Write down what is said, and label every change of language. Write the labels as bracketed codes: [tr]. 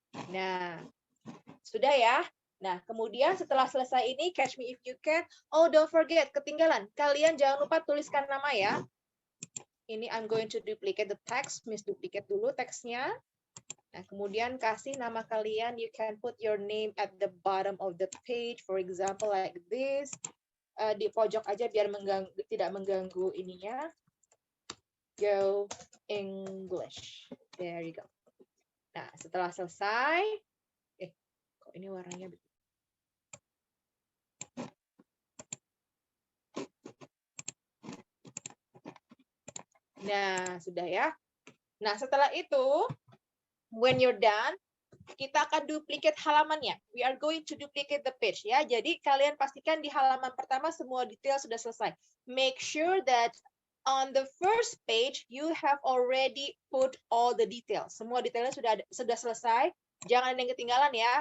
[id] Nah, sudah ya. Nah, kemudian setelah selesai ini, catch me if you can. [en] Oh, don't forget, [id] ketinggalan. Kalian jangan lupa tuliskan nama ya. [en] Ini I'm going to duplicate the text. [id] Miss duplicate dulu teksnya. Nah, kemudian kasih nama kalian. [en] You can put your name at the bottom of the page. For example, like this. [id] Di pojok aja biar tidak mengganggu ininya. [en] Go English. There you go. [id] Nah, setelah selesai. Kok ini warnanya nah, sudah ya. Nah, setelah itu, [en] when you're done, [id] kita akan duplicate halamannya. [en] We are going to duplicate the page [id] ya. Jadi kalian pastikan di halaman pertama semua detail sudah selesai. [en] Make sure that on the first page you have already put all the details. [id] Semua detailnya sudah selesai. Jangan ada yang ketinggalan ya.